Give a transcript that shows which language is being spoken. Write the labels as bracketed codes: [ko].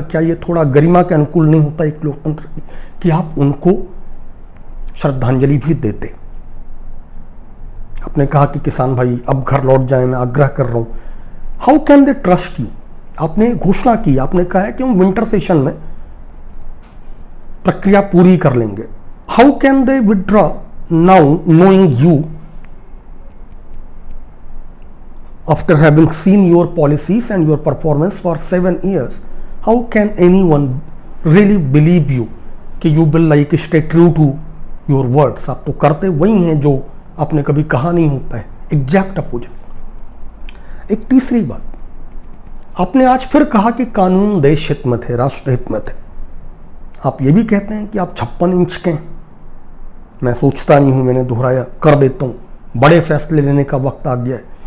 [hi] क्या ये थोड़ा गरिमा के अनुकूल नहीं होता एक लोकतंत्र की, कि आप उनको श्रद्धांजलि भी देते? आपने कहा कि किसान भाई अब घर लौट जाएं, मैं आग्रह कर रहा हूं। [en] How can they trust you? [hi] आपने घोषणा की, आपने कहा है कि हम विंटर सेशन में प्रक्रिया पूरी कर लेंगे। [en] How can they withdraw now knowing you after having seen your policies and your performance for 7 years? How can anyone really believe you [hi] कि [en] you will like stay true to your words? [hi] आप तो करते वही हैं जो आपने कभी कहा नहीं होता है, [en] Exact opposite. [hi] एक तीसरी बात, आपने आज फिर कहा कि कानून देश हित में थे, राष्ट्र हित में थे। आप ये भी कहते हैं कि आप 56 इंच के हैं। मैं सोचता नहीं हूं, मैंने दोहराया, कर देता हूं, बड़े फैसले लेने का वक्त आ गया है।